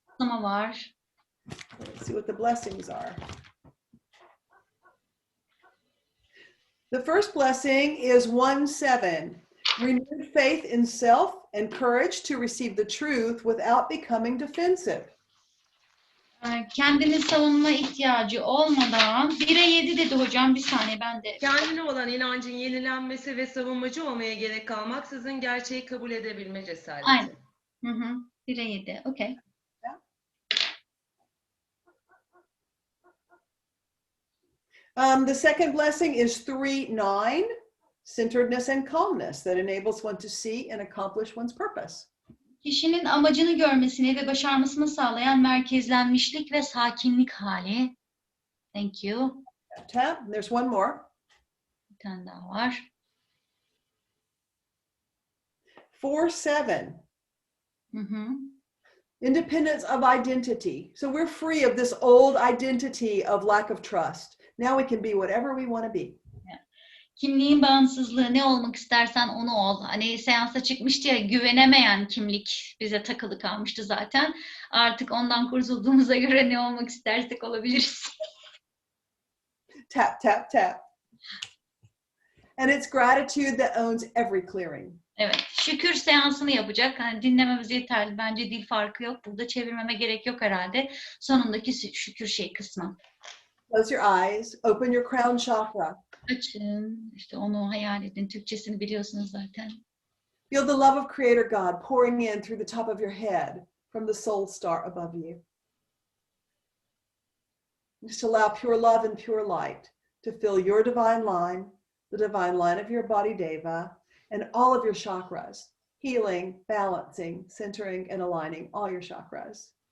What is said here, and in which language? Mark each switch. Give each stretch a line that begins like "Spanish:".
Turkish: Kutlama var.
English: Let's see what the blessings are. The first blessing is 1-7. Renewed faith in self and courage to receive the truth without becoming defensive.
Turkish: Kendini savunma ihtiyacı olmadan 1'e 7 dedi hocam. Bir saniye ben de. Kendine olan inancın yenilenmesi ve savunmacı olmaya gerek kalmaksızın gerçeği kabul edebilme cesareti. Aynen. 1'e 7. Okay.
English: The second blessing is 3-9, centeredness and calmness that enables one to see and accomplish one's purpose.
Turkish: Kişinin amacını görmesini ve başarmasını sağlayan merkezlenmişlik ve sakinlik hali.
English: Thank you. Tap. There's one more.
Turkish: Bir tane daha var.
English: 4-7. Independence of identity. So we're free of this old identity of lack of trust. Now we can be whatever we want to be.
Turkish: Kimliğin bağımsızlığı, ne olmak istersen onu ol. Hani seansa çıkmıştı ya, güvenemeyen kimlik bize takılı kalmıştı zaten. Artık ondan kurtulduğumuza göre ne olmak istersek olabiliriz.
English: Tap, tap, tap. And it's gratitude that owns every clearing.
Turkish: Evet, şükür seansını yapacak. Hani dinlememiz yeterli. Bence dil farkı yok. Burada çevirmeme gerek yok herhalde. Sonundaki şükür kısmı.
English: Close your eyes. Open your crown chakra.
Turkish: Açın. İşte onu hayal edin. Türkçesini biliyorsunuz zaten.
English: Feel the love of Creator God pouring in through the top of your head from the soul star above you. Just allow pure love and pure light to fill your divine line, the divine line of your body deva, and all of your chakras, healing, balancing, centering, and aligning all your chakras.